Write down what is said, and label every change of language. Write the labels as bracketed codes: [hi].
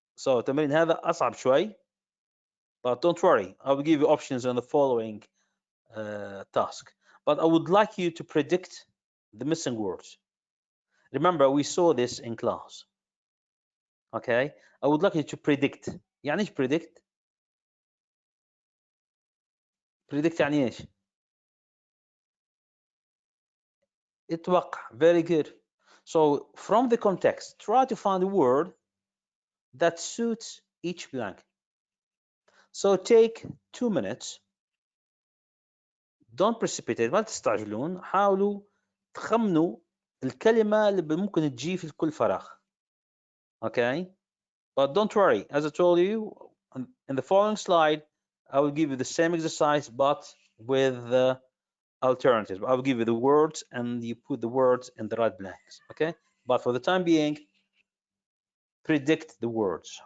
[en] So [ar] التمرين هذا أصعب شوي, [en] but don't worry, I will give you options on the following task. But I would like you to predict the missing words. Remember, we saw this in class. Okay, I would like you to predict. [ar] يعني ايش predict؟ predict يعني ايش؟ اتوقع. [en] Very good. So from the context, try to find a word that suits each blank. So take 2 minutes. Don't precipitate. [ar] ما تستعجلون. حاولوا تخمنوا الكلمة اللي ممكن تجي في كل فراغ. [en] Okay, but don't worry. As I told you in the following slide, I will give you the same exercise, but with the alternatives. I will give you the words and you put the words in the right blanks. Okay, but for the time being, predict the words.